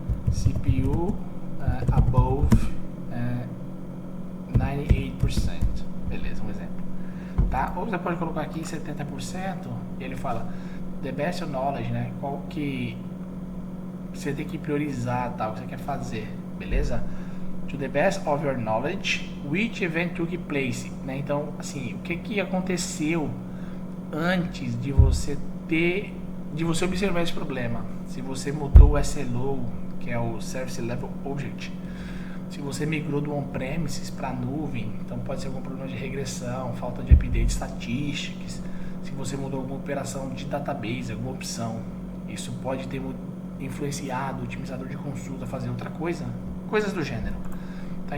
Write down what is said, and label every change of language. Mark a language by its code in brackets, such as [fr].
[en] CPU above 98%, [pt] beleza, um exemplo, tá? Ou você pode colocar aqui 70% e ele fala [en] the best knowledge, [pt] né? Qual que você tem que priorizar, tá? O que você quer fazer, beleza? [en] To the best of your knowledge, which event took place, né? [pt] Então, assim, o que aconteceu antes de você ter de você observar esse problema. Se você mudou o SLO, que é o Service Level Object, se você migrou do on-premises para a nuvem, então pode ser algum problema de regressão, falta de update statistics, se você mudou alguma operação de database, alguma opção, isso pode ter influenciado o otimizador de consulta a fazer outra coisa, coisas do gênero. Tá?